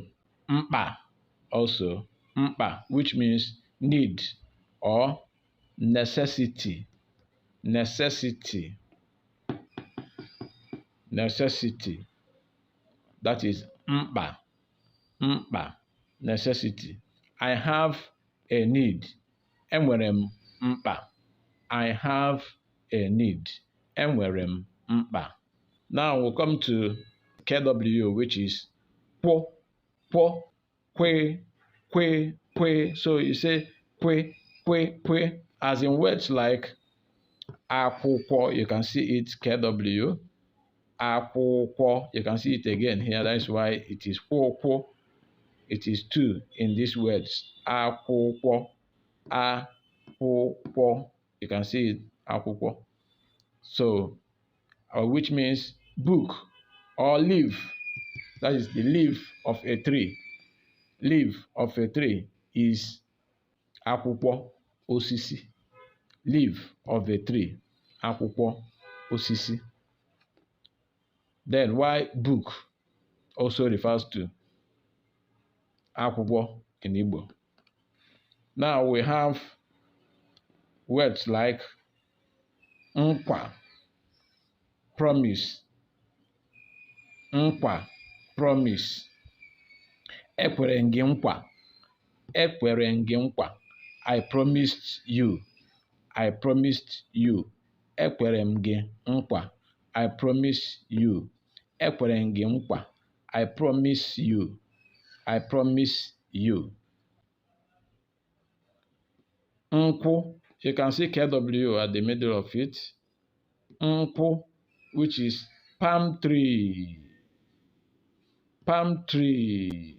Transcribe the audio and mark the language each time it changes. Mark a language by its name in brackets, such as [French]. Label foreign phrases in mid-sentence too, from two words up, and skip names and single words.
[English] Mpa, also mpa, which means need or necessity, necessity, necessity. That is mpa, mpa, necessity. I have a need. [Igbo] Enwere m mkpa. [English] I have a need. [Igbo] Enwere m mkpa. [English] Now we'll come to KW, which is po, po, kwe, kwe, kwe. So you say kwe, kwe, kwe. As in words like akwụkwọ, you can see it KW. Akwụkwọ, you can see it again here. That's why it is kwụkwọ. It is two in these words. [Igbo] Akwụkwọ, akwụkwọ. [English] You can see it, akwụkwọ. So, which means book or leaf. That is the leaf of a tree. Leaf of a tree is [Igbo] akwụkwọ osisi. [English] Leaf of a tree, [Igbo] akwụkwọ osisi. [English] Then why book also refers to akwụkwọ in Igbo. Now we have words like nkwa, promise. Nkwa, promise. [Igbo] Ekwere gị nkwa. Ekwere gị nkwa. [English] I promised you. I promised you. [Igbo] Ekwere gị nkwa. [English] I promise you. [Igbo] Ekwere gị nkwa. [English] I promise you. I promise you. Nkwụ, you can see KW at the middle of it. Nkwụ, which is palm tree. Palm tree.